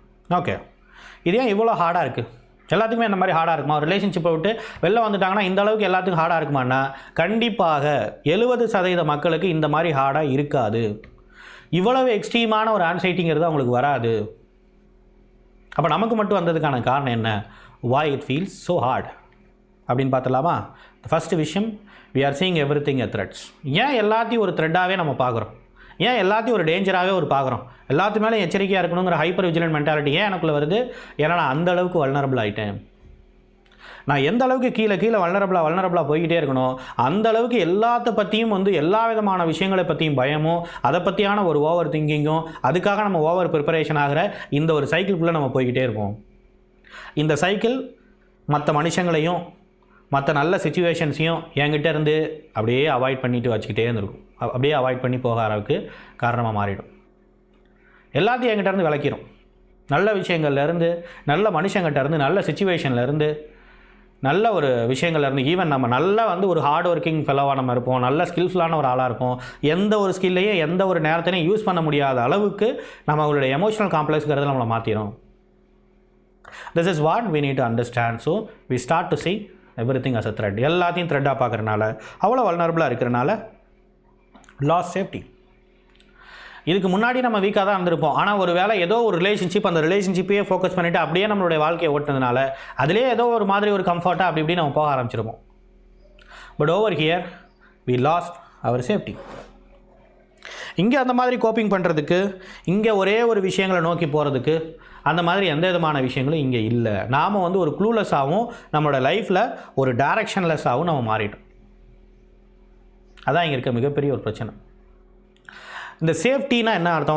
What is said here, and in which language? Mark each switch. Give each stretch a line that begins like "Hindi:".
Tamil: Okay, இது ஏன் இவ்வளோ ஹார்டாக இருக்குது? எல்லாத்துக்குமே இந்த மாதிரி ஹார்டாக இருக்குமா? ஒரு ரிலேஷன்ஷிப்பை விட்டு வெளில வந்துட்டாங்கன்னா இந்த அளவுக்கு எல்லாத்துக்கும் ஹார்டாக இருக்குமான்னா கண்டிப்பாக 70% மக்களுக்கு இந்த மாதிரி ஹார்டாக இருக்காது. இவ்வளவு எக்ஸ்ட்ரீமான ஒரு ஆன்சைட்டிங்கிறது அவங்களுக்கு வராது. அப்போ நமக்கு மட்டும் வந்ததுக்கான காரணம் என்ன?
English: why it feels so hard
Tamil: அப்படின்னு பார்த்துலாமா? ஃபஸ்ட்டு விஷயம்,
English: we are seeing everything as threats.
Tamil: ஏன் எல்லாத்தையும் ஒரு த்ரெட்டாகவே நம்ம பார்க்குறோம்? ஏன் எல்லாத்தையும் ஒரு டேஞ்சராகவே பார்க்குறோம்? எல்லாத்து மேலே எச்சரிக்கையாக இருக்கணுங்கிற ஹைப்பர் விஜிலண்ட் மென்டாலிட்டி ஏன் எனக்குள்ளே வருது? ஏன்னா நான் அந்த அளவுக்கு வல்னரபிள் ஆகிட்டேன். நான் எந்த அளவுக்கு கீழே வல்னரபிளாக போய்கிட்டே இருக்கணும், அந்த அளவுக்கு எல்லாத்த பற்றியும் எல்லா விதமான விஷயங்களை பற்றியும் பயமும், அதை பற்றியான ஒரு ஓவர் திங்கிங்கும், அதுக்காக நம்ம ஓவர் ப்ரிப்பரேஷன் ஆகிற இந்த ஒரு சைக்கிள்குள்ளே நம்ம போய்கிட்டே இருப்போம். இந்த சைக்கிள் மற்ற மனுஷங்களையும் மற்ற நல்ல சிச்சுவேஷன்ஸையும் என்கிட்ட இருந்து அப்படியே அவாய்ட் பண்ணிட்டு வச்சுக்கிட்டே இருந்திருக்கும். அப்படியே அவாய்ட் பண்ணி போக அளவுக்கு காரணமாக மாறிடும். எல்லாத்தையும் என்கிட்ட இருந்து விளக்கிடும். நல்ல விஷயங்கள்லேருந்து, நல்ல மனுஷங்கிட்டேருந்து, நல்ல சிச்சுவேஷன்லேருந்து, நல்ல ஒரு விஷயங்கள்லேருந்து, ஈவன் நம்ம நல்லா ஒரு ஹார்ட் ஒர்க்கிங் ஃபெலோவாக நம்ம இருப்போம், நல்ல ஸ்கில்ஃபுல்லான ஒரு ஆளாக இருப்போம், எந்த ஒரு ஸ்கில்லையும் எந்த ஒரு நேரத்திலையும் யூஸ் பண்ண முடியாத அளவுக்கு நம்ம அவங்களுடைய எமோஷனல் காம்ப்ளெக்ஸ்ங்கிறத நம்மளை மாற்றிடும்.
English: This is what we need to understand. So we start to see everything as a threat.
Tamil: எல்லாத்தையும் த்ரெட்டாக பார்க்குறனால, அவ்வளோ வல்னரபிளாக இருக்கிறனால லாஸ் சேஃப்டி. இதுக்கு முன்னாடி நம்ம வீக்காக தான் இருந்திருப்போம். ஆனால் ஒரு வேளை ஏதோ ஒரு ரிலேஷன்ஷிப், அந்த ரிலேஷன்ஷிப்பையே ஃபோக்கஸ் பண்ணிவிட்டு அப்படியே நம்மளுடைய வாழ்க்கையை ஓட்டினதுனால அதிலே ஏதோ ஒரு மாதிரி ஒரு கம்ஃபர்ட்டாக அப்படி இப்படி நம்ம போக ஆரம்பிச்சிருப்போம்.
English: But over here we lost our safety.
Tamil: இங்கே அந்த மாதிரி கோப்பிங் பண்ணுறதுக்கு, இங்கே ஒரே ஒரு விஷயங்களை நோக்கி போகிறதுக்கு அந்த மாதிரி எந்த விதமான விஷயங்களும் இங்கே இல்லை. நாம் ஒரு க்ளூலெஸ்ஸாகவும் நம்மளோட லைஃப்பில் ஒரு டைரக்ஷன்லெஸ்ஸாகவும் நம்ம மாறிட்டோம். அதான் இங்கே இருக்க மிகப்பெரிய ஒரு பிரச்சனை. இந்த சேஃப்டினா என்ன அர்த்தம்?